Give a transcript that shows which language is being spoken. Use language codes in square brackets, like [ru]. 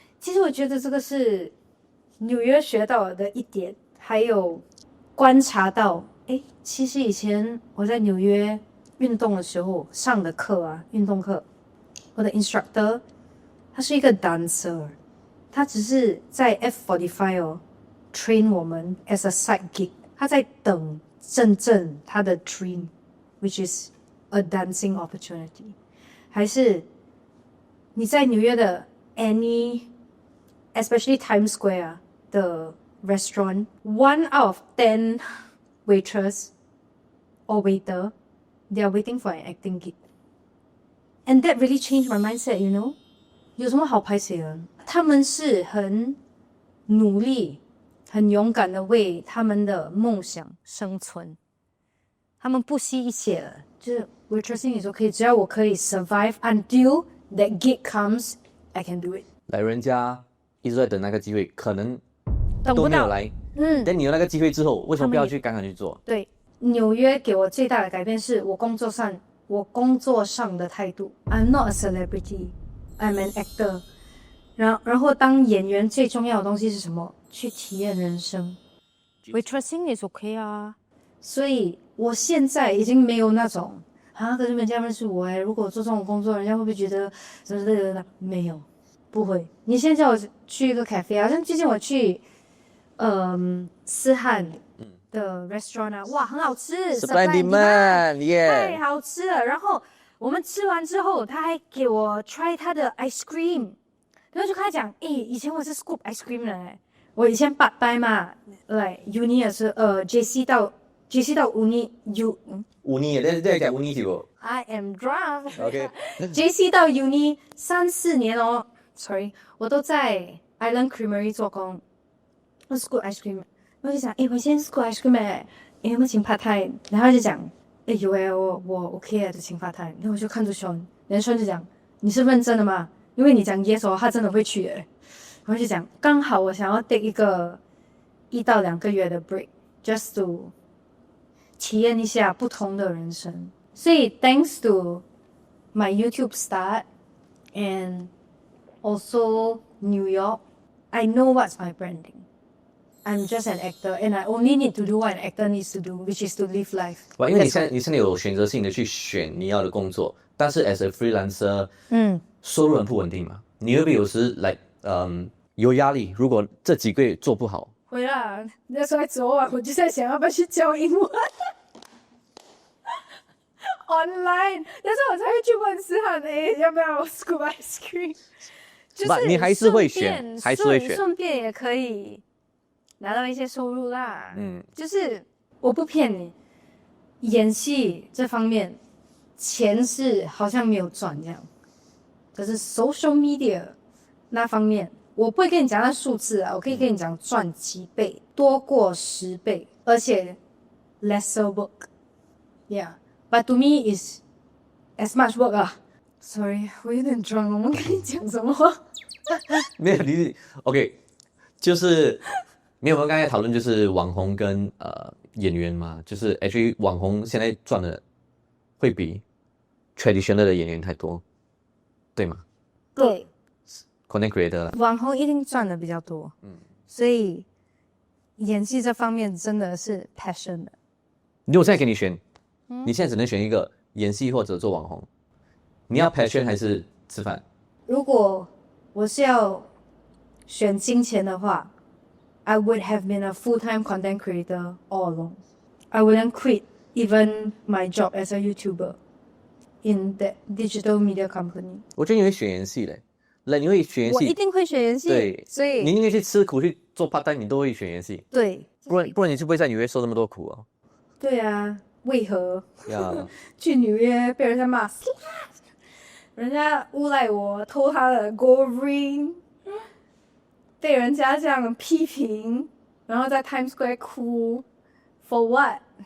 [zh] 其实我觉得这个是纽约学到的一点，还有观察到，其实以前我在纽约运动的时候上的课运动课，我的 instructor 他是一个 dancer， 他只是在 F45 train 我们 [en] as a side gig， [zh] 他在等真正他的 [en] dream which is a dancing opportunity。 [zh] 还是你在纽约的 especially Times Square 的 [en] restaurant, 1 out of 10 waitress or waiter, they are waiting for an acting gig. And that really changed my mindset, you know? [zh] 有什么好拍谁的？他们是很努力、很勇敢的为他们的梦想生存。他们不惜一切的，就是 waitressing 你说可以，只要我可以 [en] survive until that gig comes, I can do it. [zh] 来，人家一直在等那个机会，可能等不到。都没有来。但你有那个机会之后，为什么不要去赶快去做？对，纽约给我最大的改变是我工作上的态度。 [en] I'm not a celebrity, I'm an actor. [zh] 然后当演员最重要的东西是什么？去体验人生。 [en] Waitressing is okay [zh] 啊。所以我现在已经没有那种可是人家认识我如果我做这种工作，人家会不会觉得什么的？没有，不会。你现在叫我去一个 cafe， 好像最近我去思汉的 restaurant 啊，哇，很好吃，Supply Demand，太好吃了。然后我们吃完之后，他还给我 try 他的 ice cream， 然后就跟他讲，以前我是 [en] scoop ice cream [zh] 的我以前 part time 嘛，来 uni 也是JC 到 uni uni 在讲 uni 是不 [en] I am drunk。？OK， [zh] JC 到 uni 3-4年sorry， 我都在 Island Creamery 做工，我 scoop ice cream。我就想，我现在 [en] scoop ice cream [zh] 有没有请 part time？ 然后他就讲，有我 OK 就请 part time。然后我就看着 Sean， 然后 Sean 就讲，你是认真的吗？因为你讲 yes 他真的会去然后就讲，刚好我想要 take 一个1到2个月的 break， [en] just to [zh] 体验一下不同的人生。 [en] 所以 thanks to my YouTube start and also New York, I know what's my branding. I'm just an actor and I only need to do what an actor needs to do, which is to live life. [zh] 因为你现在有选择性的去选你要的工作，但是 [en] as a freelancer， [zh] 收入很不稳定嘛，你会不会有时有压力？如果这几个月做不好，会啦。那时候昨晚我就在想要不要去教英文，online， 但是我才会去问思涵要不要 scoop ice cream， 就是你还是会选，还是会选，顺便也可以拿到一些收入啦。就是我不骗你，演戏这方面钱是好像没有赚这样，可是 social media 那方面。我不会跟你讲那数字我可以跟你讲赚几倍，多过10倍，而且 [en] lesser work. Yeah, but to me is as much work Sorry， [zh] 我有点 [en] drunk， [zh] 我们跟你讲什么？没有你 OK， 就是没有我们刚才讨论就是网红跟演员嘛，就是 actually 网红现在赚的会比 traditional 的演员太多，对吗？对。 [en] Content creator [zh] 网红一定赚的比较多，所以演戏这方面真的是 passion 的。如果现在给你选，你现在只能选一个，演戏或者做网红，你要 passion 还是吃饭？如果我是要选金钱的话 [en] ，I would have been a full-time content creator all along. I wouldn't quit even my job as a YouTuber in that digital media company. [zh] 我觉得你会选演戏嘞。你会选演戏，我一定会选演戏，对，所以你宁愿去吃苦去做 part time， 你都会选演戏，对，不然你就不会在纽约受那么多苦哦。对啊，为何？呀，去纽约被人家骂，人家诬赖我偷他的 gold ring， 被人家这样批评，然后在 Times Square 哭 ， [en] for what？